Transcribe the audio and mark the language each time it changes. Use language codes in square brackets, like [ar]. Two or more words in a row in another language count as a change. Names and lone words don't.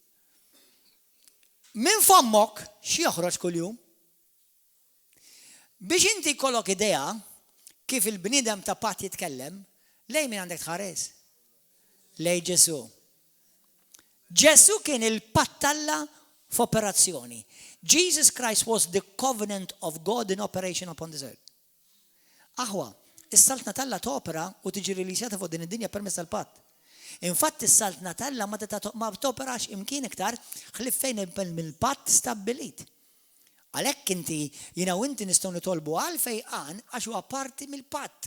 [mt] Minn fommok xi joħroġ kuljum? Biex inti kollok idea kif il-bniedem ta' Patt jitkellem, lej min għandek tħares? Lej Ġesu. Ġesu kien il-patt Alla f'operazzjoni. [en] Jesus Christ was the covenant of God in operation upon this earth. [mt] Aħwa, is-saltna Alla topera u tiġi rilisjata fuq din id-dinja permezz tal-patt. Infatti is-saltna Alla ma toperax imkien iktar ħlif fejn il-patt stabbilit. Għalhekk inti jiena u inti nistgħu nitolbu għal fejqan għax huwa parti mill-patt.